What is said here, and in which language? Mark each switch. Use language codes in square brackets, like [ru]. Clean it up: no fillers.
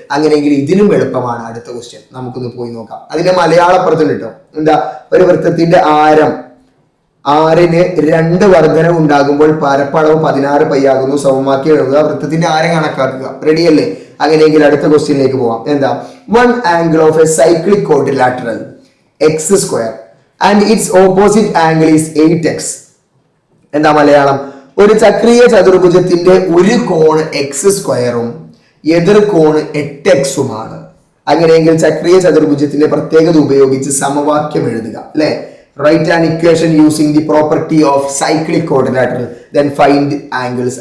[ml] അങ്ങനെയെങ്കിൽ ഇതിനും എളുപ്പമാണ്. അടുത്ത ക്വസ്റ്റ്യൻ നമുക്കൊന്ന് പോയി നോക്കാം. അതിന്റെ മലയാളപ്പുറത്തും കിട്ടും. എന്താ? ഒരു വൃത്തത്തിന്റെ ആരം, ആറിന് 2 വർധന ഉണ്ടാകുമ്പോൾ പരപ്പളവ് 16 പൈ ആകുന്നു. സമവാക്യം എഴുതുക. വൃത്തത്തിന്റെ ആരം കണക്കാക്കുക. റെഡിയല്ലേ? അങ്ങനെയെങ്കിൽ അടുത്ത ക്വസ്റ്റ്യനിലേക്ക് പോവാം. എന്താ? [en] 1 angle of a cyclic quadrilateral x² and its opposite angle is 8x. [ml] എന്താ മലയാളം? ഒരു ചക്രീയ ചതുർഭുജത്തിന്റെ ഒരു കോൺ x² എതിർ കോൺ 8x. അങ്ങനെയെങ്കിൽ ചക്രീയ ചതുർഭുജത്തിന്റെ പ്രത്യേകത ഉപയോഗിച്ച് സമവാക്യം എഴുതുക. അല്ലെ? [en] Write an equation using the property of cyclic quadrilateral, then find angles.